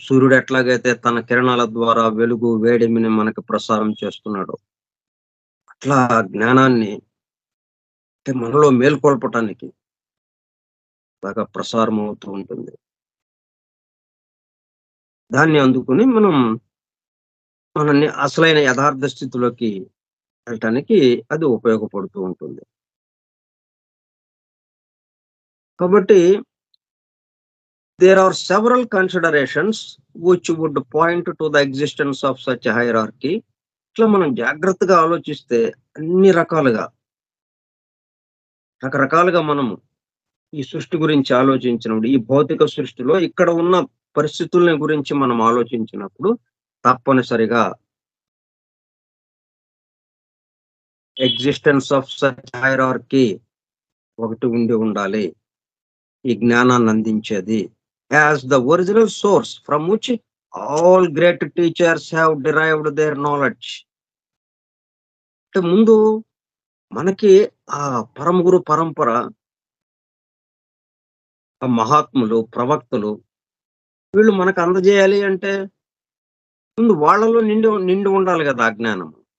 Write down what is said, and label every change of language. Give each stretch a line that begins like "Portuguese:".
Telugu: సూర్యుడు ఎట్లాగైతే తన కిరణాల ద్వారా వెలుగు, వేడిమిని మనకు ప్రసారం చేస్తున్నాడో, అట్లా జ్ఞానాన్ని అంటే మనలో మేల్కొల్పటానికి బాగా ప్రసారం అవుతూ ఉంటుంది. దాన్ని అందుకుని మనం మనల్ని అసలైన యథార్థ స్థితిలోకి వెళ్ళటానికి అది ఉపయోగపడుతూ ఉంటుంది. కాబట్టి
English: there are several considerations which would point to the existence of such a hierarchy.
Telugu: ఇట్లా మనం జాగ్రత్తగా ఆలోచిస్తే అన్ని రకాలుగా, రకరకాలుగా మనము ఈ సృష్టి గురించి ఆలోచించినప్పుడు, ఈ భౌతిక సృష్టిలో ఇక్కడ ఉన్న పరిస్థితుల్ని గురించి మనం ఆలోచించినప్పుడు తప్పనిసరిగా
English: existence of such hierarchy
Telugu: ఒకటి ఉండి ఉండాలి. ఈ జ్ఞానాన్ని అందించేది.
English: As the original source from which all great teachers have derived their knowledge.
Telugu: అంటే ముందు మనకి ఆ పరమ గురు పరంపర, ఆ మహాత్ములు, ప్రవక్తలు వీళ్ళు మనకు అందజేయాలి అంటే ముందు వాళ్ళలో నిండి నిండి ఉండాలి గదా! ఆ జ్ఞానం.